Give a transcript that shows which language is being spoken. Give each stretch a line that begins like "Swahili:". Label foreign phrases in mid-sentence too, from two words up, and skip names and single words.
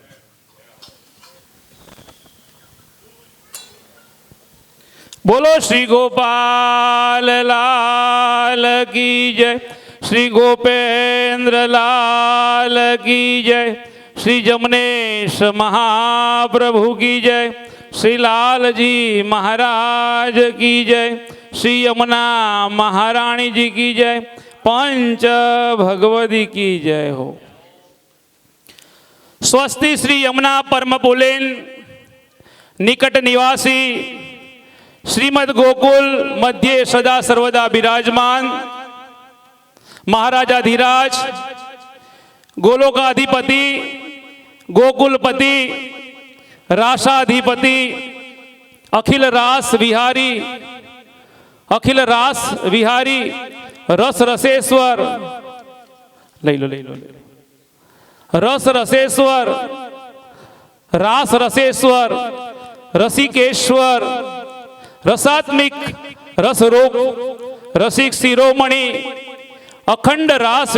Hindi: बोलो श्री गोपाल लाल की जय, श्री गोपेन्द्र लाल की जय, श्री जमनेश महाप्रभु की जय, श्री लालजी महाराज की जय, श्री यमुना महारानी जी की जय, पंच भगवती की जय हो.
Sanskrit: स्वस्ति श्री यमुना परम पुलेन निकट निवासी श्रीमद गोकुल मध्य सदा सर्वदा विराजमान महाराजाधिराज गोलोकाधिपति गोकुलपति रासाधिपति अखिल रास विहारी रस रसेश्वर ले लो रस रसेश्वर रास रसेश्वर रसिकेश्वर रसात्मिक रसरोग रसिक शिरोमणि अखंड रास